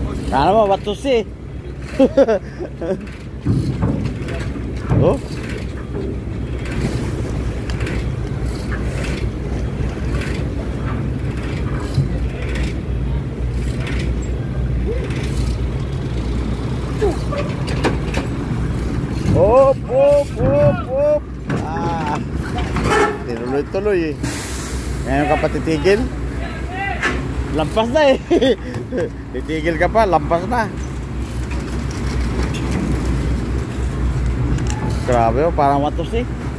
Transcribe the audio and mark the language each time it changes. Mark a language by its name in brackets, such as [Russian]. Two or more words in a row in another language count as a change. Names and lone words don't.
[Filipino] Kala mo, watus eh. Oh. Op, op, op, op. Ah. Tinuloy-tuloy eh. Ngayon ka pa titigil? Lampas na eh. Titigil ka pa, lampas na. Grabe oh, parang watos eh.